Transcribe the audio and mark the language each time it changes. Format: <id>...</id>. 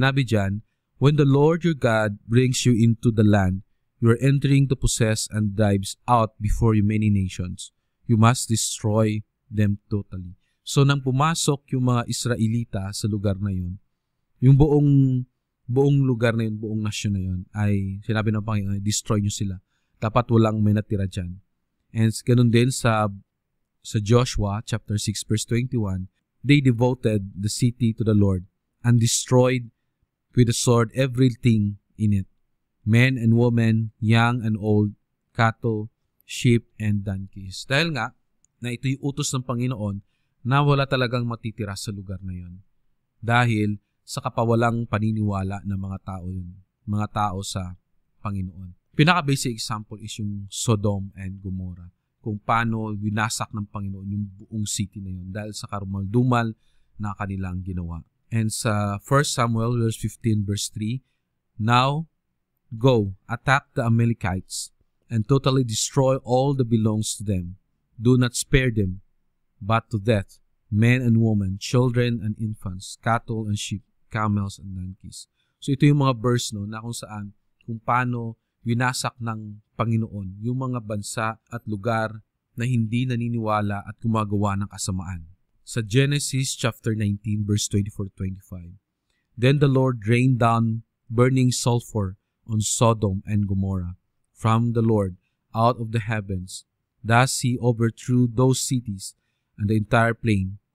<tl>Sinabi diyan,</tl> <en>when the Lord your God brings you into the land you are entering to possess and drives out before you many nations, you must destroy them totally.</en> <tl>So nang pumasok yung mga Israelita sa lugar na yun, yung buong lugar na yun, buong nasyon na yun, ay sinabi ng Panginoon, destroy nyo sila. Dapat walang may natira dyan. And ganun din sa</tl> <en>Joshua chapter 6 verse 21, they devoted the city to the Lord and destroyed with the sword everything in it, men and women, young and old, cattle, sheep, and donkeys.</en> <tl>Dahil nga, na ito yung utos ng Panginoon na wala talagang matitira sa lugar na yun. Dahil sa kapawalang paniniwala ng mga tao yun, mga tao sa Panginoon. Pinaka-basic example is yung Sodom and Gomorrah. Kung paano winasak ng Panginoon yung buong city na yun dahil sa karumal-dumal na kanilang ginawa.</tl> <en>And sa 1 Samuel verse 15 verse 3, now, go, attack the Amalekites, and totally destroy all that belongs to them. Do not spare them, but to death, men and women, children and infants, cattle and sheep, camels and donkeys.</en> <tl>So ito yung mga verse no, na kung paano winasak ng Panginoon yung mga bansa at lugar na hindi naniniwala at gumagawa ng kasamaan.</tl> <en>Sa Genesis chapter 19 verse 24-25, then the Lord rained down burning sulfur on Sodom and Gomorrah from the Lord out of the heavens. Thus he overthrew those cities and the entire plain</en>